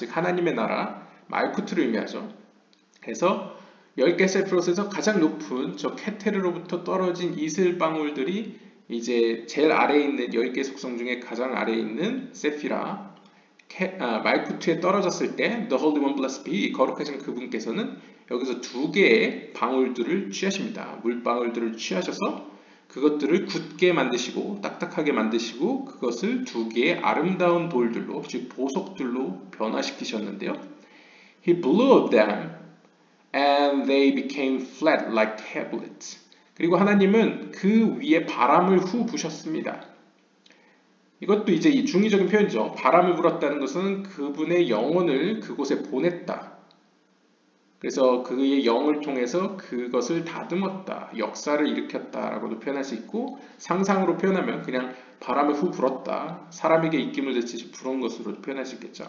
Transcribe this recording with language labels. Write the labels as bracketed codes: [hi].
[ko] 즉 하나님의 나라 말쿠트를 의미하죠. 그래서 10개 세피롯에서 가장 높은 저 케테르로부터 떨어진 이슬방울들이 이제 제일 아래에 있는 10개 속성 중에 가장 아래에 있는 세피라 말쿠트에 떨어졌을 때 [en] The Holy One, blessed be He, [ko] 거룩하신 그분께서는 여기서 두 개의 방울들을 취하십니다. 물방울들을 취하셔서 그것들을 굳게 만드시고 딱딱하게 만드시고 그것을 두 개의 아름다운 돌들로, 즉 보석들로 변화시키셨는데요. [en] He blew them and they became flat like tablets. [ko] 그리고 하나님은 그 위에 바람을 후 부셨습니다. 이것도 이제 이 중의적인 표현이죠. 바람을 불었다는 것은 그분의 영혼을 그곳에 보냈다. 그래서 그의 영을 통해서 그것을 다듬었다, 역사를 일으켰다라고도 표현할 수 있고, 상상으로 표현하면 그냥 바람을 후 불었다, 사람에게 입김을 줬듯이 불은 것으로 표현할 수 있겠죠.